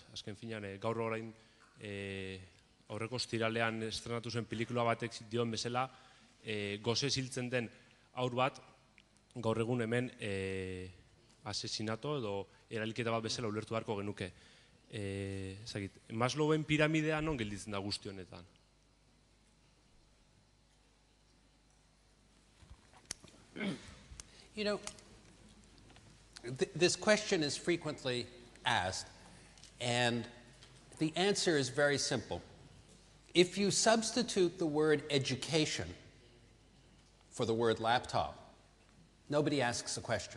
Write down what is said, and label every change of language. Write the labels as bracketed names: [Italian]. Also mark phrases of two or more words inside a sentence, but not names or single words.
[Basque] Azken finean, gaur orain aurreko ostiralean estrenatu zen pelikula batek dion bezala, gozez hiltzen den aur bat, gaur egun hemen asesinato edo erailketa bat bezala ulertu beharko genuke. Maslowen piramidea non gelditzen da guzti honetan? [English] You know, this question is frequently asked, and the answer is very simple. If you substitute the word education for the word laptop, nobody asks a question.